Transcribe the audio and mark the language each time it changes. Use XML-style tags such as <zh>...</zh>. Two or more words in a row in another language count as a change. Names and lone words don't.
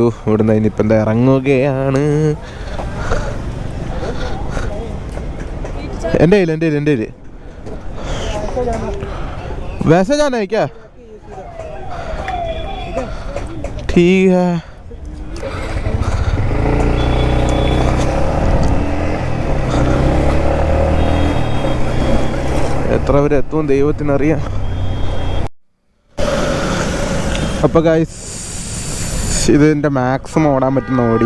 <ml>ഇവിടുന്ന് ഇനിയിപ്പോൾ എന്താ ഇറങ്ങുകയാണ്. എൻ്റെ കയ്യിൽ</ml> <hi>वैसे जाना है क्या? ठीक है.</hi> <ml>എത്ര വരെ എത്തും ദൈവത്തിനറിയാം. അപ്പോൾ ഗൈസ് ഇതിൻ്റെ മാക്സിമം ഓടാൻ പറ്റുന്ന ഓടി.</ml>